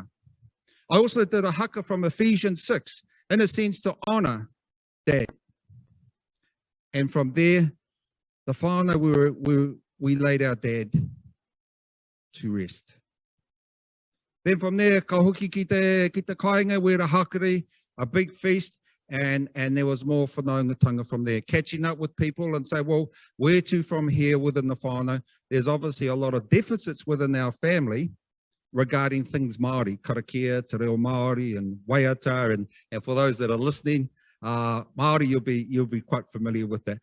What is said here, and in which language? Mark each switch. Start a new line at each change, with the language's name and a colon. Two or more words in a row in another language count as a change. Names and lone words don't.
English: I also did a haka from Ephesians 6, in a sense, to honour Dad. And from there, the whānau, we laid our Dad to rest. Then from there,
Māori: ka hoki ki te kāinga,
English: we had a hakari, a big feast, and there was more whanaungatanga from there, catching up with people and say, well, where to from here within the whānau? There's obviously a lot of deficits within our family regarding things Māori, karakia,
Māori: Te Ao Māori,
English: and waiata, and for those that are listening, Māori, you'll be quite familiar with that.